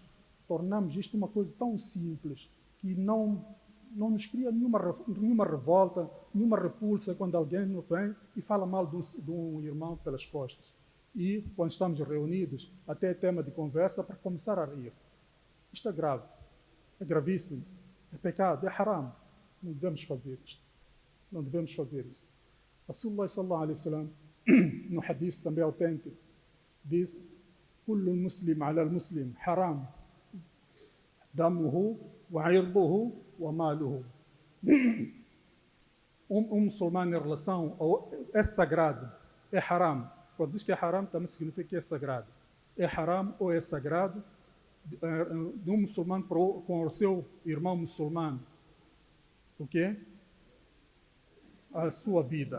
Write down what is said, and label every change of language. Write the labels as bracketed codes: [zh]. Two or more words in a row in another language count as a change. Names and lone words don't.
[pt] Tornamos isto uma coisa tão simples que não nos cria nenhuma revolta, nenhuma repulsa quando alguém nos vem e fala mal de um irmão pelas costas. E, quando estamos reunidos, até é tema de conversa para começar a rir. Isto é grave, é gravíssimo, é pecado, é haram. Não devemos fazer isto. Não devemos fazer isto. [ar] رسول الله صلى الله عليه وسلم, [pt] no hadith também autêntico, diz: [ar] "كل مسلم على المسلم حرام، دمه وعرضه وماله." [pt] Um muçulmano em relação é sagrado, é haram. Quando diz que é haram, também significa que é sagrado. É haram ou é sagrado de um muçulmano com o seu irmão muçulmano. O quê? A sua vida.